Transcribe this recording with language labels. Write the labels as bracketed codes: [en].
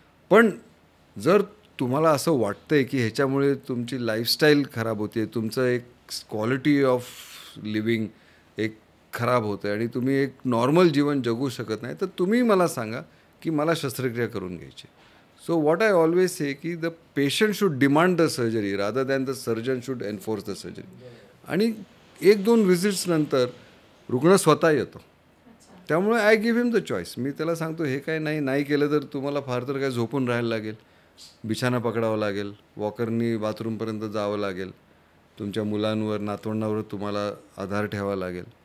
[mr] पण जर तुम्हाला असं वाटतंय की ह्याच्यामुळे तुमची लाईफस्टाईल खराब होते, तुमचं एक [en] quality of living, [mr] एक खराब होतं आहे आणि तुम्ही एक नॉर्मल जीवन जगू शकत नाही, तर तुम्ही मला सांगा की मला शस्त्रक्रिया करून घ्यायची. [en] So what I always say की the patient should demand the surgery rather than the surgeon should enforce the surgery. [mr] आणि 1-2 व्हिजिट्स नंतर रुग्ण स्वतः येतो. त्यामुळे [en] I give him the choice. [mr] मी त्याला सांगतो हे काय नाही केलं तर तुम्हाला फार तर काय झोपून राहायला लागेल, बिछाना पकडावा लागेल, वॉकरनी बाथरूमपर्यंत जावं लागेल, तुमच्या मुलांवर नातवंडावर तुम्हाला आधार ठेवावा लागेल.